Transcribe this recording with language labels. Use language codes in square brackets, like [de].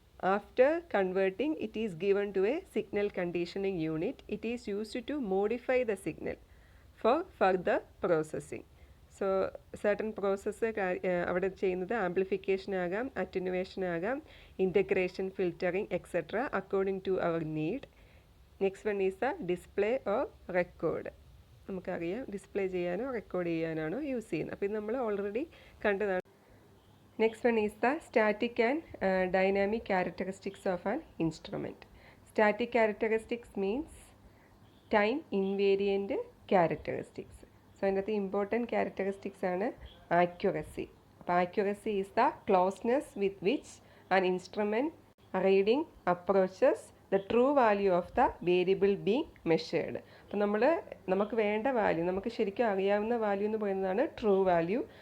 [en] After converting, it is given to a signal conditioning unit. It is used to modify the signal for further processing. So certain process [ml] അവിടെ ചെയ്യുന്നത് amplification ആകാം, attenuation ആകാം, integration, filtering etcetera [en] According to our need. Next one is the display or record. [ml] നമുക്കറിയാം display ചെയ്യാനോ record ചെയ്യാനാണോ use ചെയ്യുന്നത്. അപ്പോൾ ഇത് നമ്മൾ ഓൾറെഡി കണ്ടതാണ്. [en] Next one is the static and dynamic characteristics of an instrument. Static characteristics means time invariant characteristics. [ml] So അതിനകത്ത് important characteristics ആണ് ആക്യുറസി. [en] അപ്പോൾ accuracy is the closeness with which an instrument reading approaches the true value of the variable being measured. [ml] അപ്പോൾ നമുക്ക് വേണ്ട value, നമുക്ക് ശരിക്കും അറിയാവുന്ന value എന്ന് പറയുന്നതാണ് ട്രൂ വാല്യൂ.